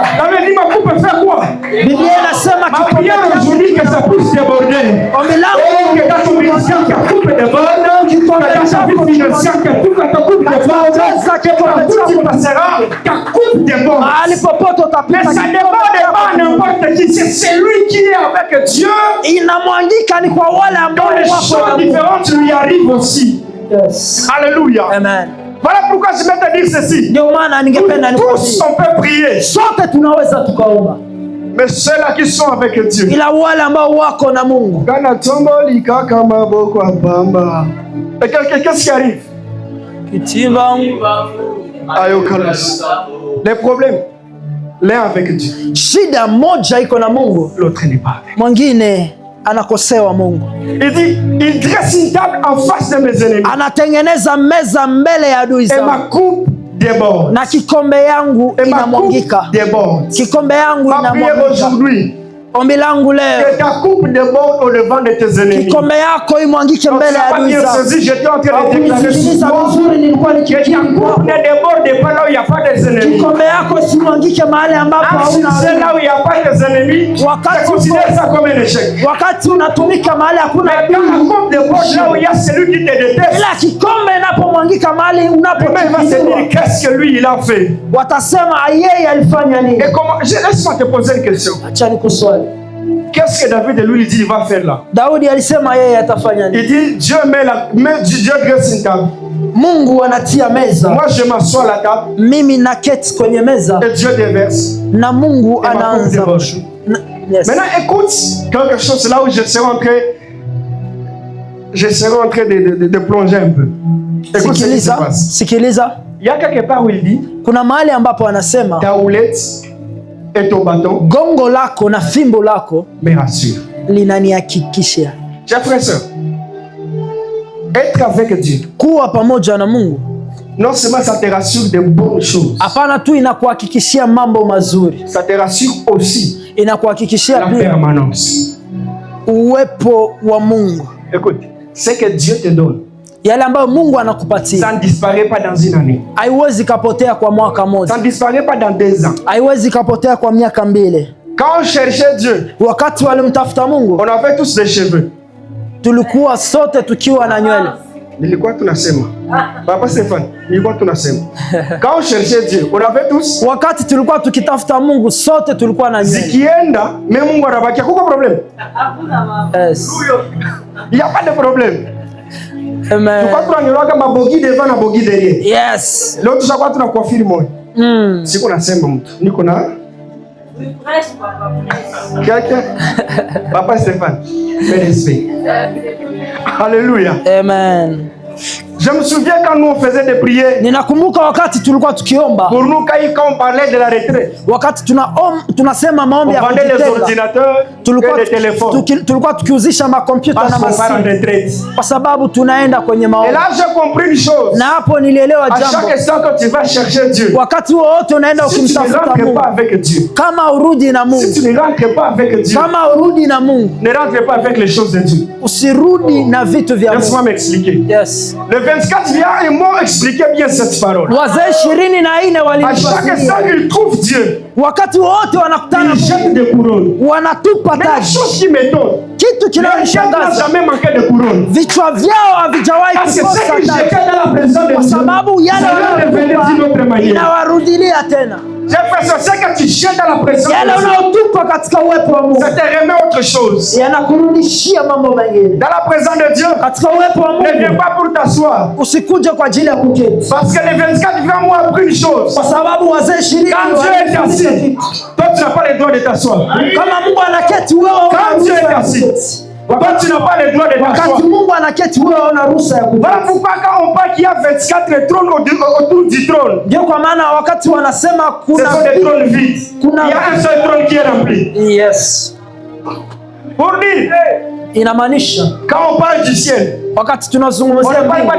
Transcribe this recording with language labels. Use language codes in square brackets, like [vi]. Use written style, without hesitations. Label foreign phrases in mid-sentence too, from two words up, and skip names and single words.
[sw] Biblia inasema mahali popote utapita inamwangika ni kwa wale ambao wako. [fr] Alléluia. Amen. Voilà pourquoi je vais te dire ceci. [sw] Ndio maana ningependa [fr] tous on peut prier. [sw] Sote tunaweza tukaomba. [fr] Mais ceux-là qui sont avec Dieu. [sw] Ila wale ambao wako na Mungu. [ln] Kana tombo likaka maboko apamba. [fr] Et qu'est-ce qui arrive? Kitimba. Ayo kalos. Les problèmes, l'un avec Dieu. [sw] Shida moja iko na Mungu, [fr] l'autre n'est pas avec. [sw] Mwingine anakosewa Mungu. [fr] Il dit, il dresse une table en face de mes ennemis. [sw] Anatengeneza meza mbele ya adui zangu. [fr] Et ma coupe déborde. [sw] Na kikombe yangu inamwangika. Kikombe yangu inamwangika. Ombi langu leo, [fr] que ta coupe déborde au devant de tes ennemis. [sw] Kikombe yako imwangike mbele ya adui zako. [fr] J'étais en train de déclarer ne déborde pas là où il n'y a pas des ennemis. [sw] Kikombe yako simwangike mahali ambapo hauna. [fr] C'est là où il n'y a pas des ennemis. Je considère ça comme un échec. [sw] Wakati unatumika mahali hakuna adui. [fr] Quand la coupe déborde là où il y a celui qui te déteste. [sw] Ila kikombe inapomwangika mahali unapochukiwa. [fr] Il va se dire qu'est-ce que lui il a fait. [sw] Watasema yeye alifanya nini? [fr] Et comment, laisse-moi te poser une question. [sw] Acha nikuswali. [fr] Qu'est-ce que David lui dit il va faire là? [sw] Daudi alisema yeye atafanya nini? [fr] Il dit Dieu Dieu dresse une table. [sw] Mungu anatia meza. [fr] Moi je m'assois à la table. [sw] Mimi naketi kwenye meza. [fr] Et Dieu déverse. [sw] Na Mungu anaanza. [en] Yes. [fr] Maintenant écoute quelque chose là où je serai en train de plonger un peu. Écoute ce qui se passe. [sw] Sikiliza. [fr] Il y a quelque part où il dit [sw] kuna mahali ambapo anasema [fr] ta houlette et ton bâton, [sw] gongo lako na fimbo lako [fr] me rassure. [sw] Linanihakikishia. [fr] Chers frères et sœurs, être avec Dieu, [sw] kuwa pamoja na Mungu, [fr] non seulement ça te rassure de bonnes choses, [sw] hapana tu inakuhakikishia mambo mazuri, [fr] ça te rassure aussi [sw] inakuhakikishia [fr] la permanence, [sw] uwepo wa Mungu. [fr] Écoute, ce que Dieu te donne, [sw] yale ambayo Mungu anakupatia, [fr] ça ne disparaît pas dans une année. [sw] Haiwezi kapotea kwa mwaka mmoja. [fr] Ça ne disparaît pas dans 2 ans. [sw] Haiwezi kapotea kwa miaka 2. [fr] Quand on cherchait Dieu, [sw] wakati walimtafuta Mungu, [fr] on avait tous des cheveux. [sw] Tulikuwa sote tukiwa na nywele. Nilikuwa tunasema. Papa Stéphane, nilikuwa tunasema. [fr] Quand on cherchait Dieu, on avait tous. [sw] Wakati tulikuwa tukitafuta Mungu, sote tulikuwa na nywele. Zikienda, mais Mungu anabaki. Hakuna problème. [en] Yes. [fr] Il y a pas de problème. Amen. [sw] Tukua tunanyolewa mabogi devant na bogi derrière. [en] Yes. [sw] Leo tushakuwa tunakuafiri moyo. Siku nasema mtu. Niko na quelqu'un. [fr] Papa Stéphane. Fais respect. Alléluia. Amen. Je me souviens quand nous on faisait des prières. [sw] Ninakumbuka wakati tulikuwa tukiomba. [fr] Pour nous quand on parlait de la retraite. [sw] Wakati tunasema maombi ya kujitenga. [fr] On vendait des ordinateurs, des téléphones. [sw] Tulikuwa tukiuzisha makompyuta na masimu. Kwa sababu tunaenda kwenye maombi. [fr] Et là j'ai compris une chose. [sw] Na hapo nilielewa jambo. [fr] À chaque instant que tu vas chercher Dieu. [sw] Wakati wote unaenda ukimtafuta Mungu. Kama urudi na Mungu. [fr] Si tu ne rentres pas avec Dieu. [sw] Kama urudi na Mungu. [fr] Ne rentre pas avec les choses de Dieu. [sw] Usirudi na vitu vya Mungu. [fr] Laisse-moi m'expliquer. [en] Yes. [fr] Le 24 vient et m'ont expliqué bien cette parole. [sw] Wazee 24 walinifasiria. [fr] À chaque instant ils trouvent Dieu. [sw] Wakati wote wanakutana, [fr] ils jettent des couronnes. [sw] Wanatupa taji. [fr] Mais la chose qui m'étonne, [sw] kitu kinachonishangaza, [fr] jamais manqué de couronne. [sw] Vichwa vyao havijawahi kukosa taji. Kwa sababu yale wanayokupa inawarudilia tena. [fr] J'ai fait ce que tu jettes dans la présence [sw] yale [fr] de Dieu. [sw] unaotupa katika uwepo wa Mungu [fr] Ça te remet autre chose. [sw] yanakurudishia mambo mengine. [fr] Dans la présence de Dieu, [sw] Katika uwepo wa [fr] ne viens [sw] Mungu [fr] pas pour t'asseoir. [sw] usikuje kwa ajili ya kuketi, [fr] Parce que les 24 vivants m'ont appris une chose. [sw] kwa sababu wazee 20 [fr] Quand Dieu est assis, toi tu n'as pas le droit de t'asseoir. [sw] kama Mungu anaketi wewe [fr] Quand Dieu est [sw] una [fr] assis, [sw] kuketi. [fr] toi tu n'as pas le droit de t'asseoir. [sw] Wakati Mungu anaketi wewe una ruhusa ya [fr] Voilà [sw] kuketi. [fr] pourquoi quand on parle qu'il y a 24 trônes autour du trône, [sw] Ndio kwa maana wakati wanasema [fr] ce [sw] kuna [fr] sont des trônes vides. Il [sw] Kuna- [fr] y a un seul trône qui est rempli. [en] yes, [fr] Pour dire, [sw] inamaanisha [fr] quand on parle du ciel, [sw] wakati [fr] on [sw] tunazungumzia [fr] ne parle pas